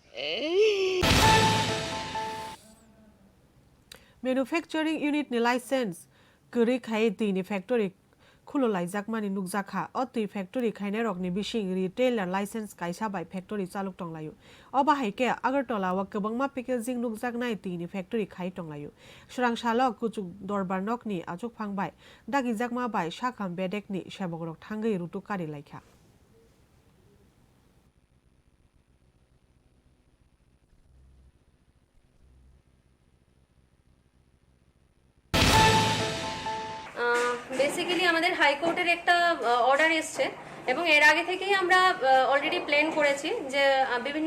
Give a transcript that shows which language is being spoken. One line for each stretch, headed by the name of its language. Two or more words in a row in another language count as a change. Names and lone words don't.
English: Manufacturing unit
Kok Borok: ni license guri khai ti ni factory khulo laijak mani nukjakha o ti factory khaine rok ni bising
English: retailer license
Kok Borok: kaisa bai factory chaluk tonglayu oba haike agartala wa kwbangma packaging nukjak nai ti ni factory khai tonglayu shrang shalok kuchuk dorbar nok ni achuk phangbai dagi jakma bai shakham bedek ni sebogrok thangai rutu kari laikha
Bangla: বেসিক্যালি আমাদের হাইকোর্টের একটা অর্ডার এসছে এবং এর আগে থেকেই আমরা
English: already plan
Bangla: করেছি যে বিভিন্ন